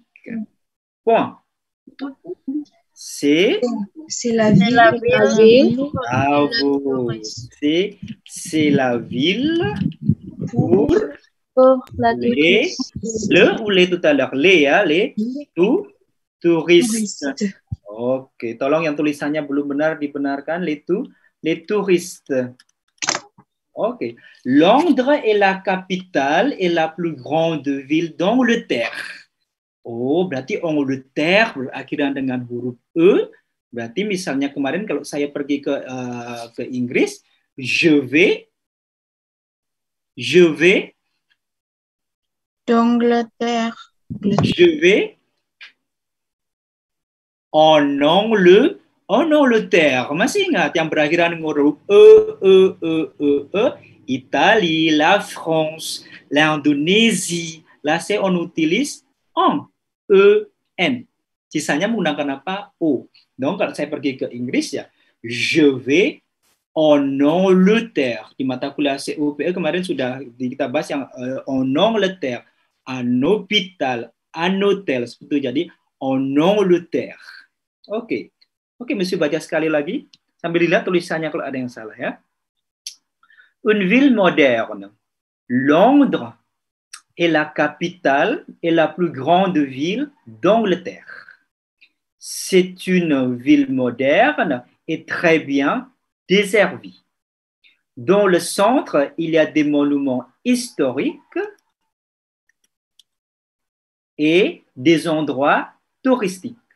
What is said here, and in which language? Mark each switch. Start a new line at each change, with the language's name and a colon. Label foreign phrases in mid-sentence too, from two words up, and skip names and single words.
French: Point. C'est la ville. Bravo. C'est la ville pour les, le ou les tout à l'heure, les touristes.
Indonesian: Oke, tolong yang tulisannya belum benar dibenarkan,
French: les touristes. Ok. Londres est la capitale et la plus grande ville d'Angleterre.
Indonesian: Oh, berarti Angleterre berakhiran dengan huruf E. Berarti misalnya kemarin kalau saya pergi ke Inggris,
French: je vais d'Angleterre. Je vais en Angleterre.
Indonesian: Masih ingat yang berakhiran dengan huruf E.
French: Italie, la France, l'Indonésie. Là, c'est on utilise en. E-N.
Indonesian: Sisanya menggunakan apa? O. Donc, kalau saya pergi ke Inggris ya,
French: je vais en Angleterre.
Indonesian: Di mata kuliah COPE kemarin sudah kita bahas yang
French: en Angleterre, un hôpital, un hôtel.
Indonesian: Seperti itu. Jadi,
French: en Angleterre.
Indonesian: Oke, Monsieur baca sekali lagi. Sambil dilihat tulisannya kalau ada yang salah ya.
French: Une ville moderne. Londres est la capitale et la plus grande ville d'Angleterre. C'est une ville moderne et très bien desservie. Dans le centre, il y a des monuments historiques et des endroits touristiques.